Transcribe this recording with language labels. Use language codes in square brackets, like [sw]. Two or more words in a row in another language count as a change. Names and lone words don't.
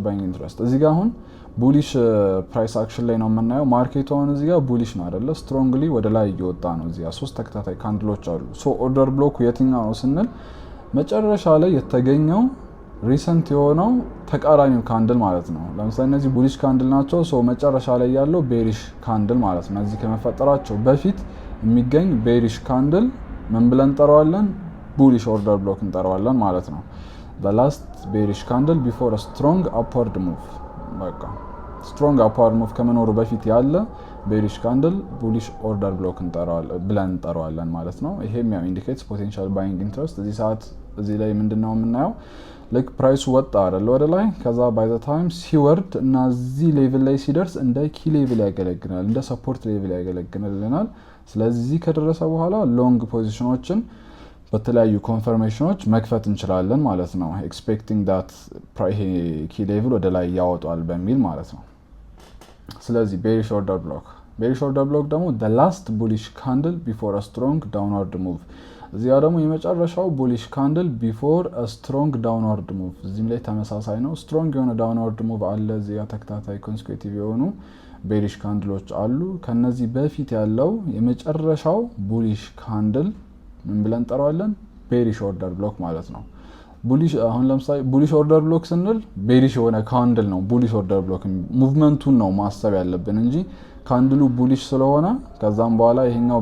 [en] buying interest [am] እዚህ ጋር አሁን [en] bullish price action [am] ላይ ነው የምናየው ማርኬቱ አሁን እዚህ ጋር ቡሊሽ ነው አይደለ ስትሮንግሊ ወደ ላይ እየወጣ ነው እዚህ ጋር ሶስት ተከታታይ ካንድሎች አሉ ሶ [en] order block [am] የትኛው ነው ስንል መጨረሻ ላይ የተገኘው ሪሰንት የሆነው ተቃራኒው ካንድል ማለት ነው ለምሳሌ እነዚህ [en] bullish candle [am] ናቸው ሶ መጨረሻ ላይ ያለው [en] bearish candle [am] ማለት ነው እዚህ ከመፈጠራቸው በፊት የሚገኝ [en] bearish candle [am] ምን ብለን እንጠራዋለን [en] bullish order block [am] እንጠራዋለን ማለት ነው [en] the last bearish candle before a strong upward move [am] በቃ [en] strong upward move [am] ከመኖሩ በፊት ያለ [en] bearish candle bullish order block [am] ብለን እንጠራዋለን ማለት ነው ይሄም ያው [en] indicates potential buying interest [am] እዚህ ሰዓት እዚህ ላይ ምንድነው የምናየው like ፕራይሱ ወጣ አይደል ወደ ላይ ከዛ [en] by the time [am] ሲወርድ እና እዚህ ሌቭል ላይ ሲደርስ እንደ [en] key level [am] ያገለግላል እንደ [en] support level [am] ያገለግላል ስለዚህ ከደረሰ በኋላ [en] long positions [am] በተለያዩ ኮንፈርሜሽኖች መክፈት እንችላለን ማለት ነው [en] expecting that key level [am] ወደ ላይ ያወጣል በሚል ማለት ነው ስለዚህ [en] bearish order block [am] ደግሞ [en] the last bullish candle before a strong downward move። [am] እዚያ ደግሞ የመጨረሻው [en] bullish candle before a strong downward move። [am] እዚህም ላይ ተመሳሳይ ነው። ስትሮንግ የሆነ [en] downward move [am] አለ። እዚያ ተከታታይ ኮንሴኩቲቭ የሆኑ [en] bearish candles [am] አሉ። ከነዚህ በፊት ያለው የመጨረሻው [en] bullish candle [am] ምን ብለን እንጠራዋለን? [en] bearish order block [am] ማለት ነው። ቡሊሽ አሁን ለምሳሌ [en] bullish order block [am] ስንል ቤሪሽ የሆነ ካንድል ነው [en] bullish order block። [am] ሙቭመንቱን ነው ማሰብ ያለብን እንጂ ካንድሉ ቡሊሽ ስለሆነ ከዛም በኋላ ይሄኛው